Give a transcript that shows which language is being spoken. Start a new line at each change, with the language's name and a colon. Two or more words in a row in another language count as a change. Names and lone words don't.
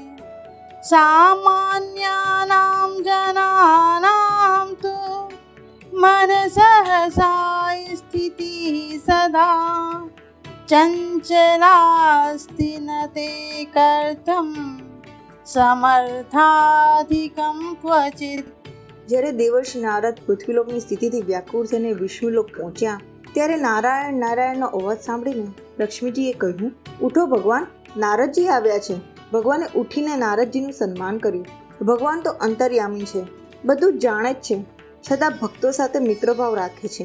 Sanskrit: सामान्यानां जनानां तु मनसहसा स्थितिः सदा, चञ्चलास्ति न ते कर्तुं समर्थाधिकं क्वचित्।
Gujarati: જ્યારે દેવર્ષિ નારદ પૃથ્વીલોકની સ્થિતિથી વ્યાકુળ થઈને વિષ્ણુલોક પહોંચ્યા, ત્યારે નારાયણ નારાયણનો અવાજ સાંભળીને લક્ષ્મીજીએ કહ્યું, ઉઠો ભગવાન, નારદજી આવ્યા છે. ભગવાને ઉઠીને નારદજીનું સન્માન કર્યું. ભગવાન તો અંતર્યામી છે, બધું જ જાણે જ છે, છતાં ભક્તો સાથે મિત્રભાવ રાખે છે.